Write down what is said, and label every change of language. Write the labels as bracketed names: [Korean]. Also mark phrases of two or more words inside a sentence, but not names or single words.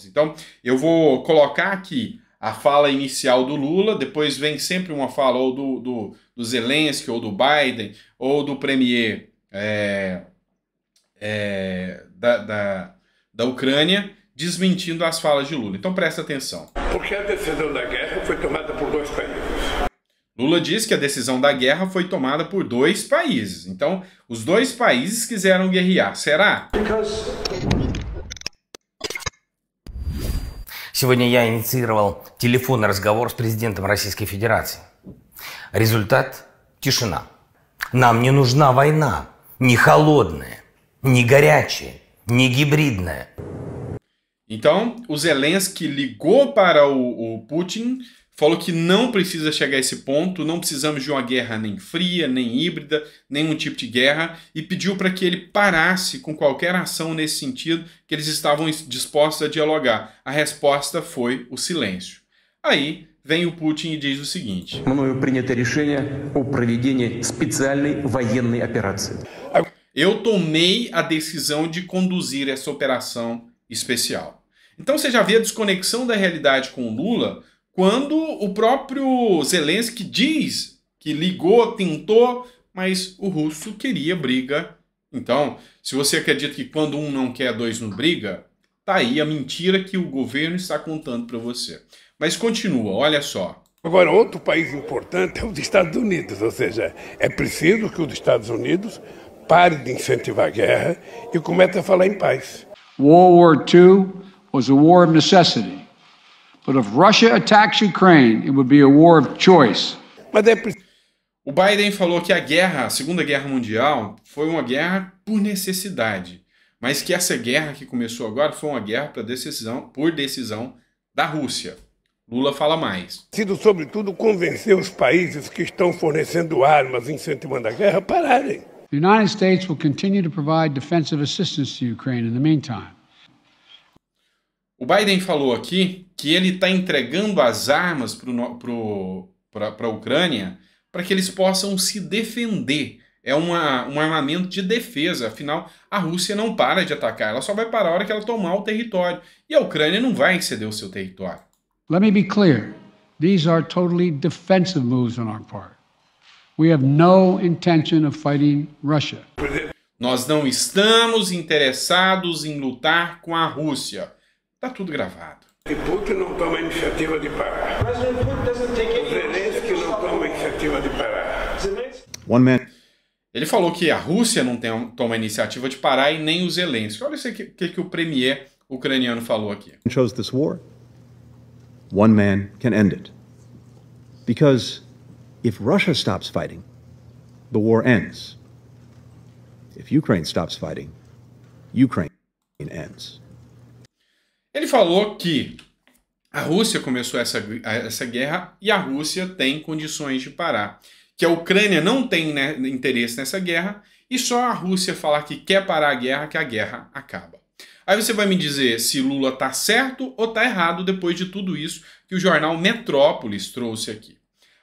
[Portuguese] Então, eu vou colocar aqui a fala inicial do Lula, depois vem sempre uma fala ou do Zelensky, ou do Biden, ou do premier da Ucrânia, desmentindo as falas de Lula. Então presta atenção. Porque a decisão da guerra foi tomada por dois países. Lula diz que a decisão da guerra foi tomada por dois países. Então, os dois países quiseram guerrear. Será? [Russian] Сегодня я инициировал телефонный разговор с президентом Российской Федерации. Результат – тишина. Нам не нужна война. Не холодная, не горячая, не гибридная. [Portuguese] Então, o Zelensky ligou para o Putin, falou que não precisa chegar a esse ponto, não precisamos de uma guerra nem fria, nem híbrida, nenhum tipo de guerra, e pediu para que ele parasse com qualquer ação nesse sentido, que eles estavam dispostos a dialogar. A resposta foi o silêncio. Aí vem o Putin e diz o seguinte: [Russian] Мною принято решение о проведении специальной военной операции. [Portuguese] Eu tomei a decisão de conduzir essa operação especial. Então você já vê a desconexão da realidade com o Lula quando o próprio Zelensky diz que ligou, tentou, mas o russo queria briga. Então, se você acredita que quando um não quer, dois não briga, tá aí a mentira que o governo está contando para você. Mas continua, olha só. Agora, outro país importante é os Estados Unidos, ou seja, é preciso que os Estados Unidos pare de incentivar a guerra e comece a falar em paz. [English] World War II was a war of necessity. But if Russia attacks Ukraine, it would be a war of choice. [Portuguese] Mas é preciso. O Biden falou que a Segunda Guerra Mundial foi uma guerra por necessidade, mas que essa guerra que começou agora foi uma guerra por decisão da Rússia. Lula fala mais. Preciso, sobretudo, convencer os países que estão fornecendo armas, incentivando a guerra, a pararem. [English] The United States will continue to provide defensive assistance to Ukraine in the meantime. [Portuguese] O Biden falou aqui que ele está entregando as armas para a Ucrânia para que eles possam se defender. É um armamento de defesa. Afinal, a Rússia não para de atacar. Ela só vai parar a hora que ela tomar o território. E a Ucrânia não vai ceder o seu território. [English] Let me be clear. These are totally defensive moves on our part. We have no intention of fighting Russia. [Portuguese] Nós não estamos interessados em lutar com a Rússia. Tá tudo gravado. E Putin não toma a iniciativa de parar. Zelensky não toma a iniciativa de parar. Ele falou que a Rússia não toma a iniciativa de parar e nem o Zelensky. Olha o que o premier ucraniano falou aqui. [English] Chose this war. One man can end it. Because if Russia stops fighting, the war ends. If Ukraine stops fighting, Ukraine ends. [Portuguese] Ele falou que a Rússia começou essa guerra e a Rússia tem condições de parar. Que a Ucrânia não tem interesse nessa guerra e só a Rússia falar que quer parar a guerra, que a guerra acaba. Aí você vai me dizer se Lula está certo ou está errado depois de tudo isso que o jornal Metrópolis trouxe aqui.